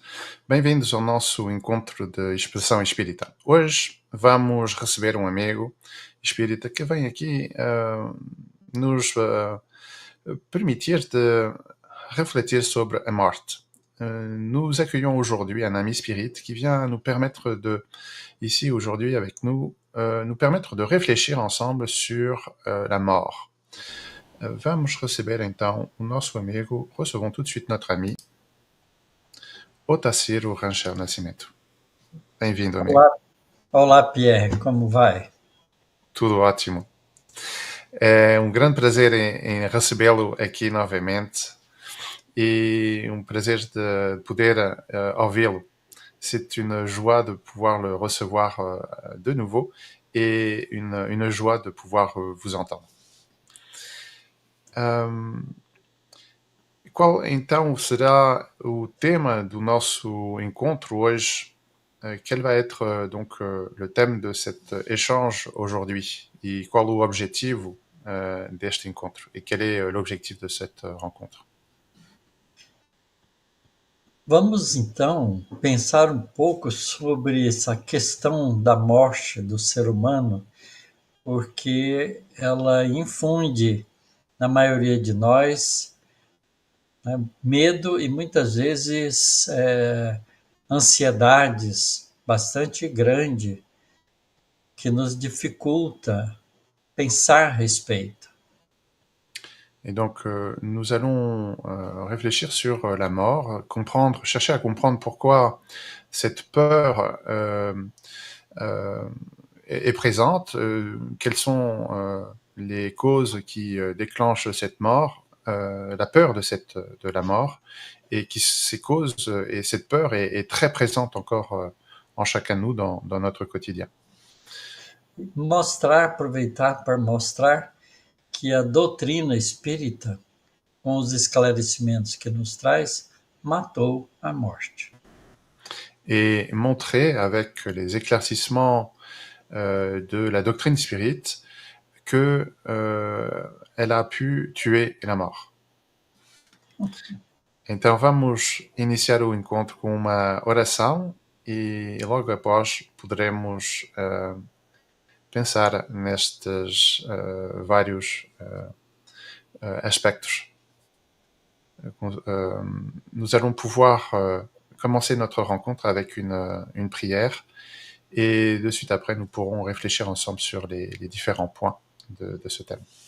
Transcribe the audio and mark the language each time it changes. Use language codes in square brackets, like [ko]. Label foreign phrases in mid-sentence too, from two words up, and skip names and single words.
[pt] Bem-vindos ao nosso encontro de expressão espírita. Hoje vamos receber um amigo espírita que vem aqui nos permitir de refléter sobre a morte. [fr] Nous accueillons aujourd'hui un ami spirit qui vient nous permettre de, ici aujourd'hui avec nous, nous permettre de réfléchir ensemble sur la mort. [pt] Vamos receber então o nosso amigo, [fr] recevons tout de suite notre ami, [pt] Otacílio Rangel Nascimento. Bem-vindo, amigo. Olá, Pierre, como vai? Tudo ótimo. É um grande prazer em recebê-lo aqui novamente e um prazer de poder ouvi-lo. [fr] C'est une joie de pouvoir le recevoir de nouveau et une joie de pouvoir vous entendre. [pt] Qual então será o tema do nosso encontro hoje? [fr] Quel va être donc le thème de cet échange aujourd'hui? [pt] E qual o objetivo deste encontro? [fr] Et quel est l'objectif de cette rencontre? [pt] Vamos então pensar um pouco sobre essa questão da morte do ser humano, porque ela infunde na maioria de nós, né, medo e muitas vezes ansiedades bastante grande que nos dificulta pensar a respeito. [fr] Et donc, nous allons réfléchir sur la mort, chercher à comprendre pourquoi cette peur est présente, quelles sont les causes qui déclenchent cette mort, la peur de la mort, et ces causes et cette peur est très présente encore en chacun de nous dans notre quotidien. [pt] Aproveitar para mostrar que a doutrina espírita, com os esclarecimentos que nos traz, matou a morte. [fr] Et montrer avec les éclaircissements de la doctrine spirite que elle a pu tuer la mort. [pt] Então vamos iniciar o encontro com uma oração e logo após poderemos pensar nestes vários aspectos. [fr] Nous allons pouvoir commencer notre rencontre avec une prière et de suite après nous pourrons réfléchir ensemble sur les différents points de ce thème.